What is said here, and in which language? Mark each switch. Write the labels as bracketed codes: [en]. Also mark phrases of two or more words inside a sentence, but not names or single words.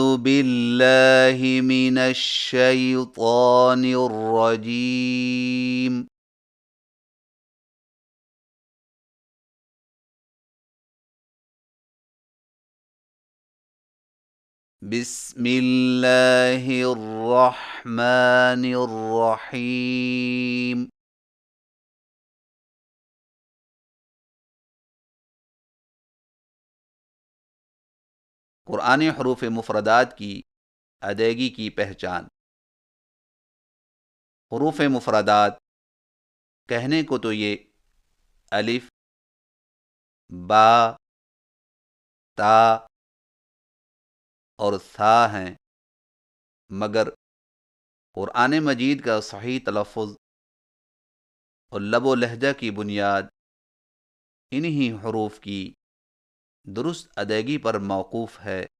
[ar] بالله من الشيطان الرجيم بسم الله الرحمن الرحيم [ur] قرآنی حروف مفردات کی ادائیگی کی پہچان۔ حروف مفردات کہنے کو تو یہ الف، با، تا اور ثا ہیں، مگر قرآن مجید کا صحیح تلفظ اور لب و لہجہ کی بنیاد انہی حروف کی درست ادائیگی پر موقوف ہے،